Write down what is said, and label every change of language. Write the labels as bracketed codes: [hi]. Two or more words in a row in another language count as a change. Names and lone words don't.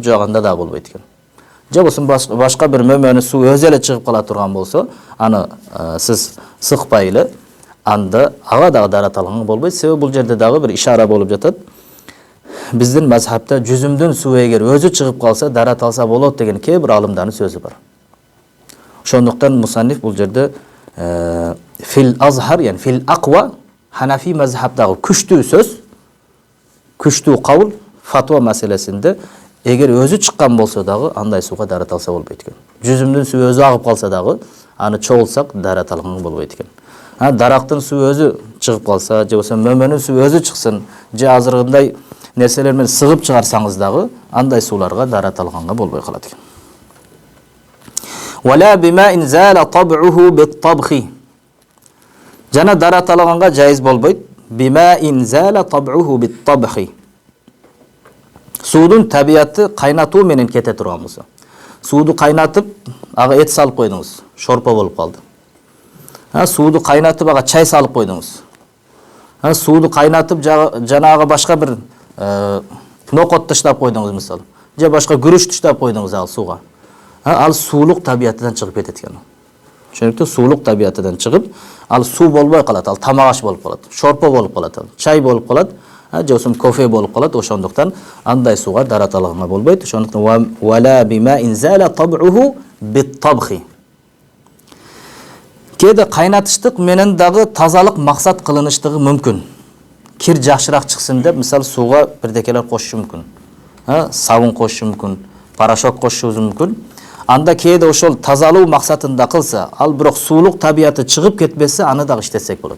[ky] Жок, анда да болбойт экен. Же болсо башка бир мөмөнү суу өзү эле чыгып кала турган болсо, аны сиз сыкпай эле анда ага дагы дарат алганга болбойт. Себеби бул жерде дагы бир ишара болуп жатат. Биздин мазхабта жүзүмдүн суу эгер өзү чыгып калса дарат алса болот деген кээ бир алымдардын сөзү бар. Ошондуктан мусанниф бул жерде [ar] في الأظهر، يعني في الأقوى, [ky] Ханафи мазхабдагы күчтүү сөз, күчтүү кабыл фатва маселесинде эгер өзү чыккан болсо дагы андай сууга дарат алса болбойт экен. Жүзүмдүн суу өзү агып калса дагы аны чогулсак дарат алганга болбойт экен. Дарактын суу өзү чыгып калса, же болсо мөмөнүн суу өзү чыксын, же азыркындай нерселер менен сыгып чыгарсаңыз дагы андай сууларга дарат алганга болбой калат экен. [ar] ولا بما انزال طبعه بالطبخ. [ky] Жана дарат алганга жайыз болбойт. [ar] بما انزال طبعه بالطبخ. [ky] Суудун табияты кайнатуу менен кете турган болсо. Сууду кайнатып, ага эт салып койдуңуз, шорпо болуп калды. Сууду кайнатып, ага чай салып койдуңуз. Сууду кайнатып, жанагы башка бир нокот таштап койдуңуз мисалы. Же башка күрүч таштап койдуңуз ал сууга. Ал суулук табиятынан чыгып кетет экен. Түшүнүктүү? Суулук табиятынан чыгып, ал суу болбой калат, ал тамак аш болуп калат, шорпо болуп калат, чай болуп калат, же болсо кофе болуп калат. Ошондуктан андай сууга дарат алганга болбойт. Ошондуктан [ar] ولا بما انزال طبعه بالطبخ. [ky] Кээде кайнатыштык менен дагы тазалык максат кылыныштыгы мүмкүн. Кир жакшыраак чыксын деп, мисалы сууга бирдекелер кошушу мүмкүн. Сабун кошушу мүмкүн, порошок кошушубуз мүмкүн. Анда кээде ошол тазалуу максатында кылса, ал бирок суулук табияты чыгып кетпесе, аны дагы иштетсек болот.